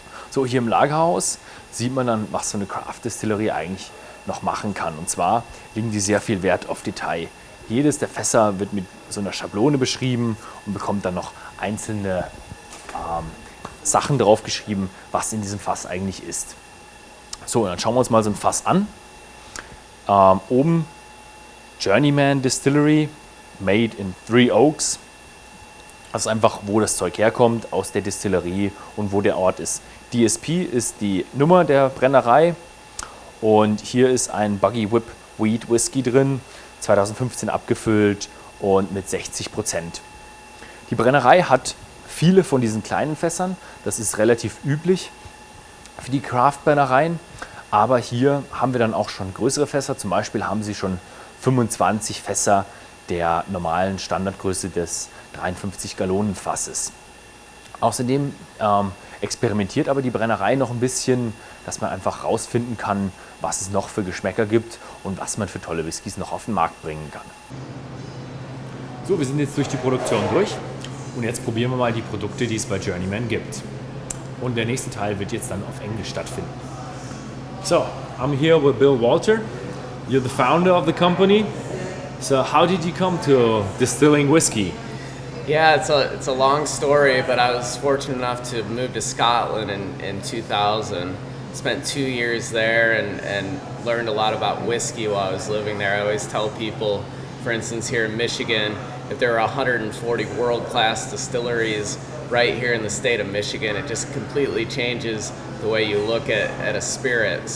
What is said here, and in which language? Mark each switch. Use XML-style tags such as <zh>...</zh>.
<de>So, hier im Lagerhaus sieht man dann, was so eine Craft Distillery eigentlich noch machen kann. Und zwar legen die sehr viel Wert auf Detail. Jedes der Fässer wird mit so einer Schablone beschrieben und bekommt dann noch einzelne Sachen drauf geschrieben, was in diesem Fass eigentlich ist. So, und dann schauen wir uns mal so ein Fass an. Oben</de> <en>Journeyman Distillery, made in 3 Oaks.</en> <de>Das ist einfach, wo das Zeug herkommt, aus der Distillerie und wo der Ort ist. DSP ist die Nummer der Brennerei und hier ist ein Buggy Whip Wheat Whisky drin, 2015 abgefüllt und mit 60%. Die Brennerei hat viele von diesen kleinen Fässern, das ist relativ üblich für die Craft-Brennereien. Aber hier haben wir dann auch schon größere Fässer. Zum Beispiel haben sie schon 25 Fässer der normalen Standardgröße des 53-Gallonen-Fasses. Außerdem experimentiert aber die Brennerei noch ein bisschen, dass man einfach rausfinden kann, was es noch für Geschmäcker gibt und was man für tolle Whiskys noch auf den Markt bringen kann. So, wir sind jetzt durch die Produktion durch und jetzt probieren wir mal die Produkte, die es bei Journeyman gibt. Und der nächste Teil wird jetzt dann auf Englisch stattfinden.</de> <en>So, I'm here with Bill Walter. You're the founder of the company. So how did you come to distilling whiskey? Yeah, it's a long story, but I was fortunate enough to move to Scotland in 2000. Spent 2 years there and learned a lot about whiskey while I was living there. I always tell people, for instance, here in Michigan, if there are 140 world-class distilleries right here in the state of Michigan, it just completely changes the way you look at a spirit.</en>